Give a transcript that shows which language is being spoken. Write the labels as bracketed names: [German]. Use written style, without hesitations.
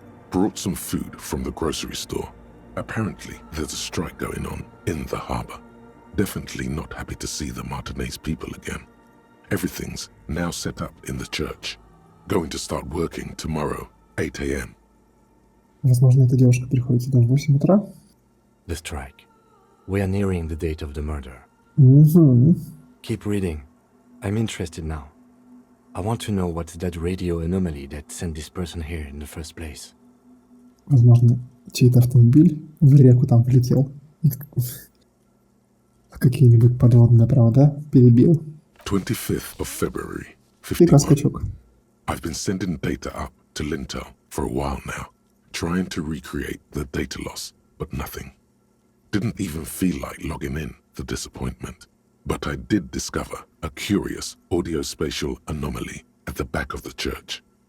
[English] Brought some food from the grocery store. Apparently, there's a strike going on in the harbor. Definitely not happy to see the Martinez people again. Everything's now set up in the church. Going to start working tomorrow, 8 a.m. [Russian] Возможно, эта девушка приходит сюда в 8 утра. [English] The strike. We are nearing the date of the murder. Угу. Keep reading. I'm interested now. I want to know what's that radio anomaly that sent this person here in the first place. [Russian] Возможно, чей-то автомобиль в реку там полетел. Какие-нибудь подводные провода перебил. [English] 25th of February, [Russian] Фига скачок. [English] I've been sending data up to Lintel for a while now, trying to recreate the data loss, but nothing. Didn't even feel like logging in, the disappointment. But I did discover a curious audio-spatial anomaly at the back of the church.